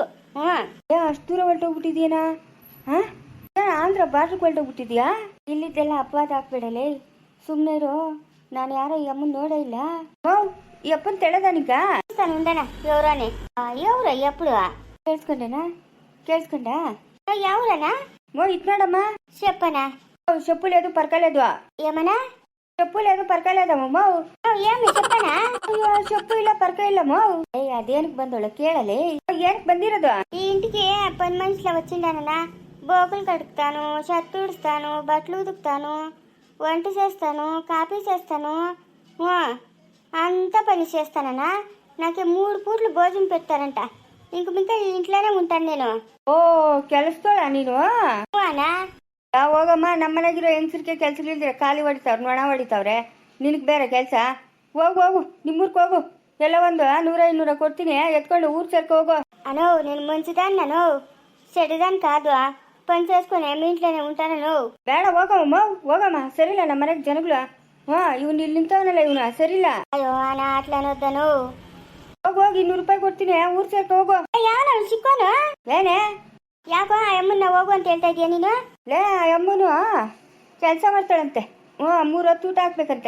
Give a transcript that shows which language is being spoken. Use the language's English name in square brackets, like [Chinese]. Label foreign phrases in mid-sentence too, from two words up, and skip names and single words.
[Kannada] ಅಷ್ಟು ದೂರ ಹೊರಟೋಗ್ಬಿಟ್ಟಿದ್ಯೇನಾ? ಆಂಧ್ರ ಬಾರ್ಡ್ರಿಗೆ ಹೊರಟೋಗ್ಬಿಟ್ಟಿದ್ಯಾ? ಇಲ್ಲಿದ್ದೆಲ್ಲ ಅಪವಾದ ಹಾಕ್ಬಿಡಲೇ, ಸುಮ್ಮನೆ ಇರು. ನಾನು ಯಾರೋ ಯಮ್ಮನ್ ನೋಡೇ ಇಲ್ಲ. ಯಪ್ಪನ್ ತೆಳದಾನಿಕ ಉಂಡಣ ಯವ್ರಾನೆ ಯವ್ರ ಎಪ್ಪಳು ಕೇಳಿಸ್ಕೊಂಡೇನಾ? ಕೇಳಿಸ್ಕೊಂಡ? ಯಾವ್ರನ ಇತ್ ನೋಡಮ್ಮ. ಶಪ್ಪನ [Telugu] చెప్పులు లేదు పరకలేదు. ఏమన్నా చెప్పు లేదు పరకలేదమ్మ. ఏమి చెప్పనా? చెప్పు ಇಲ್ಲ పరక ఇల్లమ్మ. [Kannada] ಅದೇನಿಕಿ ಬಂದೋಳ್ಳ ಕೇಳಲೇ. ಏನಿಕಿ ಬಂದಿರದು? [Telugu] ఈ ఇంటికి పని మనిషిలా వచ్చిండానన్నా. బోకులు కడుగుతాను, షర్ట్ ఉడుస్తాను, బట్టలు ఉతుకుతాను, వంట చేస్తాను, కాఫీ చేస్తాను, అంతా పని చేస్తానన్నా. నాకు 3 పూట్లు భోజనం పెడతారంట. ఇంక మింకా ఇంట్లోనే ఉంటాను నేను. [Kannada] ఓ ಕೆಲಸದೋಳ ನೀನು? ಅಣ್ಣ ಹೋಗಮ್ಮ. ನಮ್ಮನೆಗಿರೋ ಹೆಂಗಸರಿಗೆ ಕೆಲ್ಸಗಳಿದ್ರೆ ಖಾಲಿ ಹೊಡಿತಾವ್ರೆ, ನೊಣ ಹೊಡಿತಾವ್ರೆ. ನಿನಗೆ ಬೇರೆ ಕೆಲಸ? ಹೋಗು ಹೋಗು, ನಿಮ್ಮೂರ್ಗೆ ಹೋಗು. ಎಲ್ಲ ಒಂದು 100-200 ಕೊಡ್ತೀನಿ, ಎತ್ಕೊಂಡು ಊರು ಸೇರ್ಕೊ ಹೋಗು. [Telugu] అనో నేను మంచిదాన్ని నన్ను చెడుదాన్ని కాదు. పని చేసుకుని మీ ఇంట్లోనే ఉంటాను. [Kannada] ಬೇಡ ಹೋಗಮ್ಮ, ಹೋಗಮ್ಮ. ಸರಿಲ್ಲ ನಮ್ಮ ಮನೆಗೆ ಜನಗಳು. ಇವನು ಇಲ್ಲಿ ನಿಂತವನಲ್ಲ, ಇವನು ಸರಿಲ್ಲ. [Telugu] ಅಯ್ಯೋ ಅಣ್ಣ ಅಟ್లా అనొద్దను. [Kannada] ಹೋಗು ಹೋಗಿ 200 ರೂಪಾಯಿ ಕೊಡ್ತೀನಿ, ಊರು ಸೇರ್ಕೊ ಹೋಗು. ಯಾವ ಸಿಕ್ಕೋನು? ಏನೇ ಯಾಕೋ ಆ ಅಮ್ಮನ್ನ ಹೋಗು ಅಂತ ಹೇಳ್ತಾ ಇದೀಯ ನೀನು? ಲೇ ಆ ಅಮ್ಮನು ಕೆಲಸ ಮಾಡ್ತಾಳಂತೆ. 3 ಹೊತ್ತು ಊಟ ಹಾಕ್ಬೇಕಂತೆ.